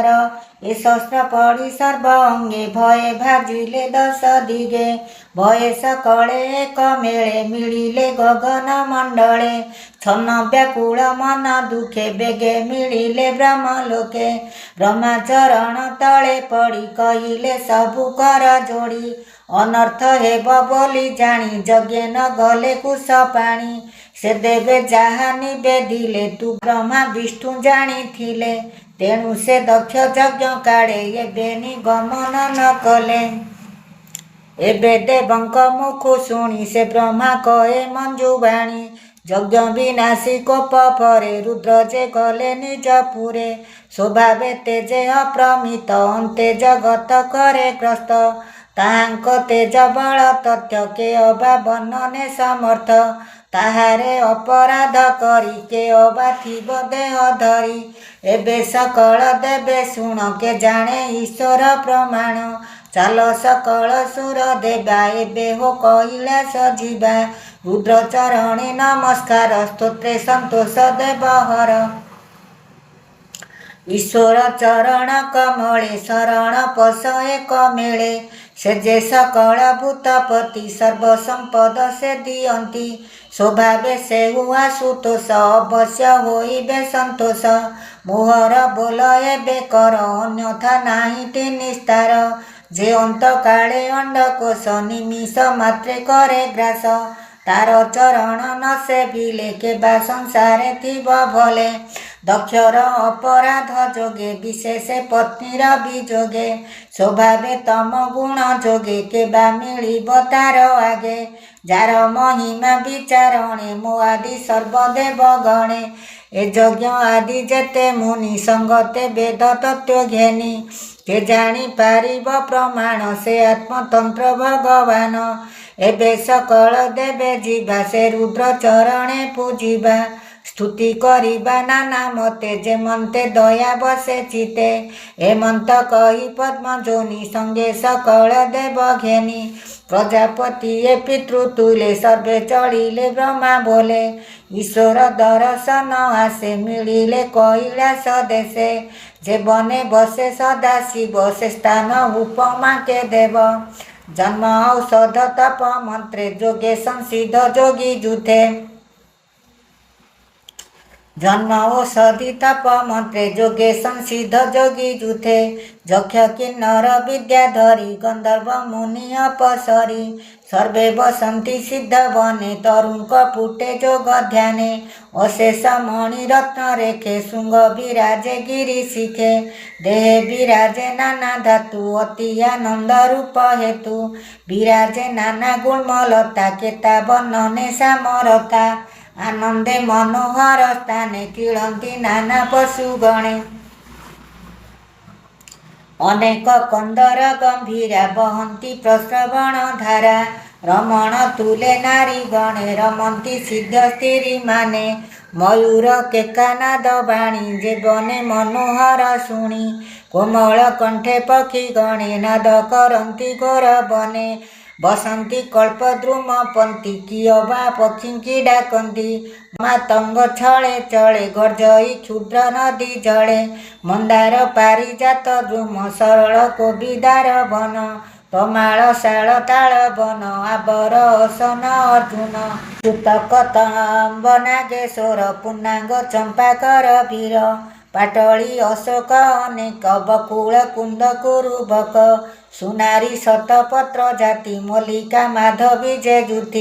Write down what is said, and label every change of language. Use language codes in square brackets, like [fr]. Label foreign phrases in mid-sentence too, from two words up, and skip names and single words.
[or] ଏ ଶସ୍ତ୍ର ପଡ଼ି ସର୍ବ ଅଙ୍ଗେ ଭୟେ ଭାଜିଲେ ଦଶ ଦିଗେ। ଭୟେ ସକଳେ ଏକ ମେଳେ ମିଳିଲେ ଗଗନ ମଣ୍ଡଳେ। ଛନ୍ନ ବ୍ୟାକୁଳ ମନ ଦୁଃଖେ ବେଗେ ମିଳିଲେ ବ୍ରହ୍ମଲୋକେ। ବ୍ରହ୍ମାଚରଣ ତଳେ ପଡ଼ି କହିଲେ ସବୁ କର ଯୋଡ଼ି। ଅନର୍ଥ ହେବ ବୋଲି ଜାଣି ଯଜ୍ଞ ନ ଗଲେ କୁଶ ପାଣି। ସେ ଦେବେ ଯାହା ନିବେଦିଲେ ତୁ ବ୍ରହ୍ମା ବିଷ୍ଣୁ ଜାଣି ଥିଲେ। ତେଣୁ ସେ ଦକ୍ଷ ଯଜ୍ଞ କାଡ଼େ ଏବେ ନିଗମନ ନ କଲେ। ଏବେ ଦେବଙ୍କ ମୁଖୁ ଶୁଣି ସେ ବ୍ରହ୍ମା କହେ ମଞ୍ଜୁବାଣୀ। ଯଜ୍ଞ ବିନାଶି କୋପ ପରେ ରୁଦ୍ର ଯେ ଗଲେ ନିଜ ପୁରେ। ସ୍ୱଭାବେ ତେଜେ ଅପ୍ରମିତ ଅନ୍ତେ ଜଗତ କରେ ଗ୍ରସ୍ତ। ତାହାଙ୍କ ତେଜ ବଳ ତଥ୍ୟ କେ ଅବା ବର୍ଣ୍ଣନେ ସମର୍ଥ। ତାହାରେ ଅପରାଧ କରି କେ ଅବା ଥିବ ଦେହ ଧରି। ଏବେ ସକଳ ଦେବେ ଶୁଣ କେ ଜାଣେ ଈଶ୍ୱର ପ୍ରମାଣ। ଚାଲ ସକଳ ସୁର ଦେବା ଏବେ ହୋ କୈଳାସ ଯିବା। ରୁଦ୍ର ଚରଣେ ନମସ୍କାର ସ୍ତୋତ୍ରେ ସନ୍ତୋଷ ଦେବ ହର। ଈଶ୍ୱର ଚରଣ କମଳେ ଶରଣ ପଶ ଏକ ମେଳେ। ସେ ଯେ ସକଳ ଭୂତପତି ସର୍ବ ସମ୍ପଦ ସେ ଦିଅନ୍ତି। ସ୍ୱଭାବେ ସେ ହୁଅ ସୁତୋଷ ଅବଶ୍ୟ ହୋଇବେ ସନ୍ତୋଷ। ମୋହର ବୋଲ ଏବେ କର ଅନ୍ୟଥା ନାହିଁ ନିସ୍ତାର। ଯେ ଅନ୍ତ କାଳେ ଅଣ୍ଡକୋଶ ନିମିଷ ମାତ୍ରେ କରେ ଗ୍ରାସ। ତାର ଚରଣ ନ ସେବିଲେ କେବା ସଂସାରେ ଥିବ ଭଲେ। ଦକ୍ଷର ଅପରାଧ ଯୋଗେ ବିଶେଷ ପତ୍ନୀର ବିଯୋଗେ। ସ୍ୱଭାବେ ତମ ଗୁଣ ଯୋଗେ କେବା ମିଳିବ ତାର ଆଗେ। ଯାର ମହିମା ବିଚାରଣେ ମୋ ଆଦି ସର୍ବଦେବ ଗଣେ। ଏ ଯଜ୍ଞ ଆଦି ଯେତେ ମୁନି ସଙ୍ଗତେ ବେଦ ତତ୍ତ୍ୱ ଘେନି। କେ ଜାଣି ପାରିବ ପ୍ରମାଣ ସେ ଆତ୍ମତନ୍ତ୍ର ଭଗବାନ। ଏବେ ସକଳ ଦେବେ ଯିବା ସେ ରୁଦ୍ର ଚରଣେ ପୂଜିବା। ସ୍ତୁତି କରିବା ନାନା ମତେ ଯେମନ୍ତେ ଦୟା ବସେ ଚିତ୍ତେ। ହେମନ୍ତ କହି ପଦ୍ମ ଯୋନି ସଙ୍ଗେ ସକଳ ଦେବ ଘେନି। ପ୍ରଜାପତି ଏ ପିତୃତୁଲେ ସର୍ବେ ଚଢ଼ିଲେ ବ୍ରହ୍ମା ବୋଲେ। ଈଶ୍ୱର ଦର୍ଶନ ଆଶେ ମିଳିଲେ କୈଳାସ ଦେଶେ। ଯେ ବନେ ବସେ ସଦା ଶିବ ସେ ସ୍ଥାନ ଉପମା କେ ଦେବ। ଜନ୍ମ ଔଷଧ ତପ ମନ୍ତ୍ରେ ଯୋଗେ ସଂସିଦ୍ଧ ଯୋଗୀ ଯୂଥେ। ଜନ୍ମ ଔଷଧି ତପ ମନ୍ତ୍ରେ ଯୋଗେ ସଂସିଦ୍ଧ ଯୋଗୀ ଯୂଥେ। ଯକ୍ଷ କିନ୍ନର ବିଦ୍ୟାଧରୀ ଗନ୍ଧର୍ବ ମୁନି ଅପସରୀ। ସର୍ବେ ବସନ୍ତି ସିଦ୍ଧ ବନେ ତରୁଣ କପୁଟେ ଯୋଗ ଧ୍ୟାନେ। ଅଶେଷ ମଣି ରତ୍ନ ରେଖେ ଶୃଙ୍ଗ ବିରାଜେ ଗିରି ଶିଖେ। ଦେହେ ବିରାଜେ ନାନା ଧାତୁ ଅତି ଆନନ୍ଦ ରୂପ ହେତୁ। ବିରାଜେ ନାନା ଗୁଣମଳତା କେତା ବର୍ଣ୍ଣନେ ସାମରତା। ଆନନ୍ଦେ ମନୋହର ସ୍ଥାନେ କିଳନ୍ତି ନାନା ପଶୁ ଗଣେ। ଅନେକ କନ୍ଦର ଗମ୍ଭୀରା ବହନ୍ତି ପ୍ରଶ୍ରବଣ ଧାରା। ରମଣ ତୁଲେ ନାରୀ ଗଣେ ରମନ୍ତି ସିଦ୍ଧ ସ୍ତ୍ରୀ ମାନେ। ମୟୂର କେକାନାଦ ବାଣୀ ଯେ ବନେ ମନୋହର ଶୁଣି। କୋମଳ କଣ୍ଠେ ପକ୍ଷୀ ଗଣେ ନାଦ କରନ୍ତି ଘୋର ବନେ। ବସନ୍ତି କଳ୍ପଦ୍ରୁମ ପନ୍ଥୀ କିଅବା ପକ୍ଷୀ କି ଡାକନ୍ତି। ମାତଙ୍ଗ ଛଳେ ଚଳେ ଗର୍ଜଇ କ୍ଷୁଦ୍ର ନଦୀ ଜଳେ। ମନ୍ଦାର ପାରିଜାତ ଦ୍ରୁମ ସରଳ କୋବିଦାର ବନ। ତମାଳ ଶାଳ ତାଳ ବନ ଆବର ଅସନ ଅର୍ଜ୍ଜୁନ। ସୂତକ ତମ୍ବ ନାଗେଶ୍ୱର ପୂର୍ଣ୍ଣାଙ୍ଗ ଚମ୍ପାକର ବୀର। ପାଟଳି ଅଶୋକ ଅନେକ ବକୁଳ କୁନ୍ଦ କୁରୁବକ। ସୁନାରୀ ଶତପତ୍ର ଜାତି ମଲ୍ଲିକା ମାଧବୀ ଯେ ଯୁଥି।